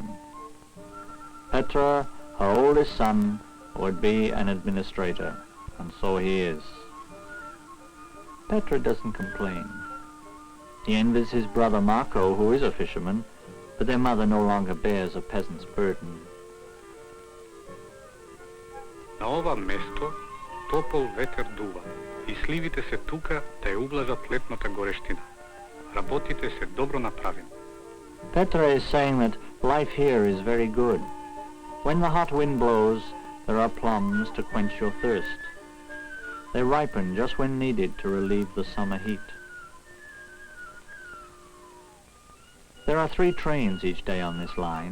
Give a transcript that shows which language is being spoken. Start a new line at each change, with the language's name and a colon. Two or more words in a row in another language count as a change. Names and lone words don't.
English: Petra, her oldest son, would be an administrator, and so he is. Petra doesn't complain. He envies his brother Marco, who is a fisherman, but their mother no longer bears a peasant's burden.
Macedonian: На ова место топол ветер дува и сливите се тука да ја ублажат летната горештина. Работите се добро направени.
English: Petra is saying that life here is very good. When the hot wind blows, there are plums to quench your thirst. They ripen just when needed to relieve the summer heat. There are 3 trains each day on this line.